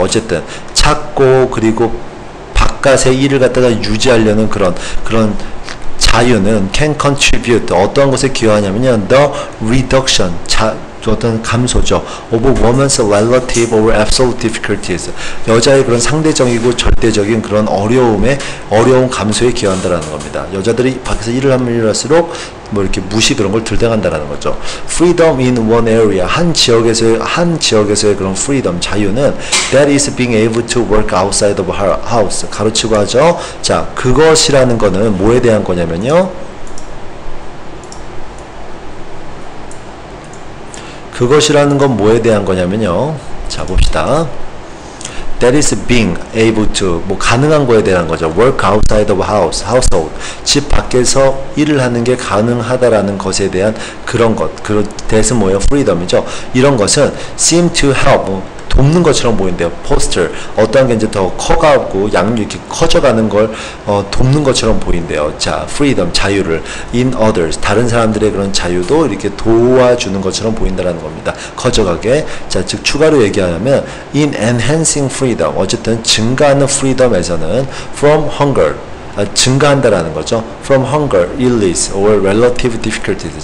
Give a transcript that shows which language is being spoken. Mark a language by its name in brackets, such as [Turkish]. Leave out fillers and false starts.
[Korean] 어쨌든 찾고 그리고 바깥의 일을 갖다가 유지하려는 그런 자유는 [English] can contribute. [Korean] 어떠한 것에 기여하냐면요. [English] The reduction. [Korean] 어떤 감소죠. [English] of a woman's relative or absolute difficulties. [Korean] 여자의 그런 상대적이고 절대적인 그런 어려운 감소에 기여한다라는 겁니다. 여자들이 밖에서 일을 하면 일할수록 뭐 이렇게 무시 그런 걸 들대간다라는 거죠. [English] Freedom in one area. [Korean] 한 지역에서의 그런 [English] freedom, [Korean] 자유는 [English] that is being able to work outside of her house. [Korean] 가로치고 하죠. 자, 그것이라는 거는 뭐에 대한 거냐면요. 그것이라는 건 뭐에 대한 거냐면요. 자, 봅시다. [English] That is being able to, [Korean] 뭐 가능한 거에 대한 거죠. [English] Work outside of household. [Korean] 집 밖에서 일을 하는 게 가능하다라는 것에 대한 그런 것. that은 뭐예요? freedom이죠. 이런 것은 [English] seem to help, [Korean] 돕는 것처럼 보인대요. 포스터, 어떠한 게 이제 더 커가고 이렇게 커져가는 걸 돕는 것처럼 보인대요. 자, freedom, 자유를 [English] in others, [Korean] 다른 사람들의 그런 자유도 이렇게 도와주는 것처럼 보인다라는 겁니다. 커져가게. 자, 즉 추가로 얘기하면 [English] in enhancing freedom, [Korean] 어쨌든 증가하는 freedom에서는 [English] from hunger, [Korean] 증가한다라는 거죠. [English] From hunger, illness, or relative difficulties.